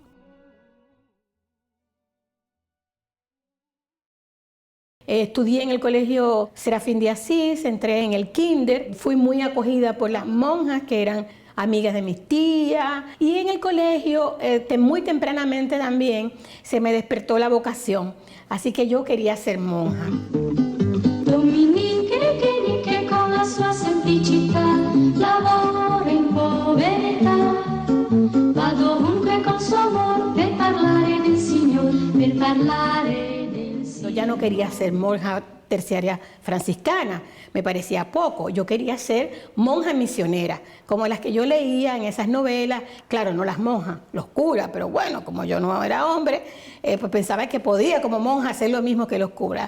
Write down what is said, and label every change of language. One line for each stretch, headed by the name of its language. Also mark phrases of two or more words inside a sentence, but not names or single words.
Spanish: Estudié en el colegio Serafín de Asís, entré en el kinder, fui muy acogida por las monjas que eran amigas de mis tías, y en el colegio muy tempranamente también se me despertó la vocación, así que yo quería ser monja.
Italian: Dominique con la sua semplicità lavora in povertà, va dovunque con suo amor per parlare del Signore, per parlare del Signore.
Spanish: Ya no quería ser monja terciaria franciscana, me parecía poco. Yo quería ser monja misionera, como las que yo leía en esas novelas. Claro, no las monjas, los curas, pero bueno, como yo no era hombre, pues pensaba que podía como monja hacer lo mismo que los curas.